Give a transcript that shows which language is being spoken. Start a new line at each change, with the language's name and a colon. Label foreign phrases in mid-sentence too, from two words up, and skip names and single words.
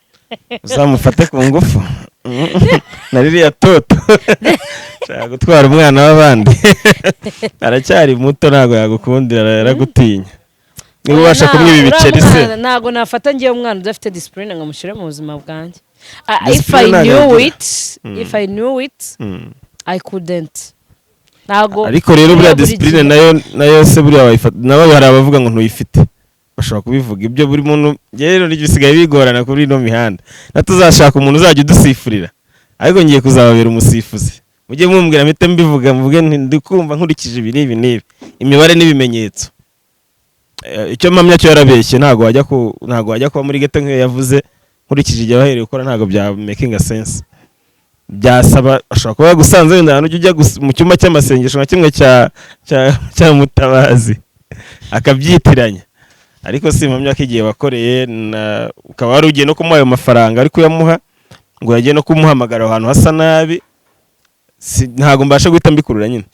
Kinyarwanda: uzamufate ku ngufu na ririya toto nshaka gutwara umwana w'abandi aracyari muto ntabwo yagukundira yaragutinya niba ubasha kumwiba ibiceri se ntabwo nafata ngewe umwana udafite disipurine nkamushyire mu buzima bwanjye
English: if I knew it I couldn't
Kinyarwanda: ariko rero buriya disipurine nayo se buriya wayifata nabo hari abavuga ngo ntuyifite bashobora kubivuga ibyo buri muntu rero bisigaye bigorana kuri ino mihanda natuzashaka umuntu uzajya udusifurira ariko ngiye kuzababera umusifuzi mujye mumbwira mpite mbivuga mvuge ndikumva nkurikije ibi n'ibi imibare n'ibimenyetso icyo mpamya cyo yarabeshye ntago wajya kuba muri ghetto nk'iyo yavuze nkurikije igihe bahereye gukora ntago bya
English: making a sense
Kinyarwanda: byasaba ashobora kuba yagusanze wenda ahantu ujya mu cyumba cy'amasengesho nka kimwe cya Mutabazi akabyitiranya ariko si impamya ko igihe wakoreye ukaba wari ugiye no kumuha ayo mafaranga ariko uyamuha ngo yagiye no kumuhamagara ahantu hasa nabi ntabwo mbasha guhita mbikurura nyine